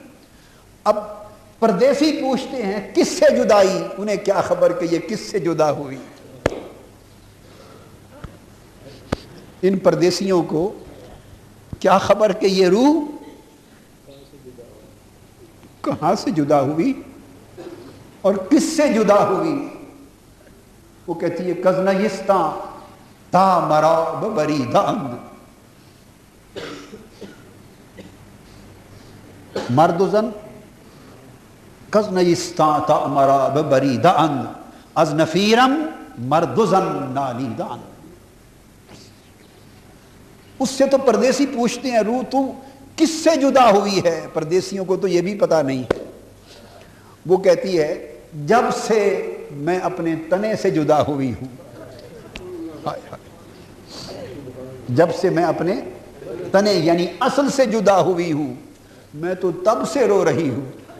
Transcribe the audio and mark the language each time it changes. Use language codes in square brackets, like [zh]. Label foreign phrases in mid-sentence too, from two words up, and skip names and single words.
[ur] اب پردیسی پوچھتے ہیں کس سے جدائی، انہیں کیا خبر کہ یہ کس سے جدا ہوئی، ان پردیسیوں کو کیا خبر کہ یہ روح کہاں سے جدا ہوئی اور کس سے جدا ہوئی۔ وہ کہتی ہے [fa] کزنیستاں تا مرا ببری داند، مرد و زن، کزنیستاں تا مرا ببری داند، از نفیرم مرد و زن نالی داند۔ [ur] اس سے تو پردیسی پوچھتے ہیں روح تو کس سے جدا ہوئی ہے، پردیسیوں کو تو یہ بھی پتا نہیں ہے۔ وہ کہتی ہے جب سے میں اپنے تنے سے جدا ہوئی ہوں، جب سے میں اپنے تنے یعنی اصل سے جدا ہوئی ہوں، میں تو تب سے رو رہی ہوں،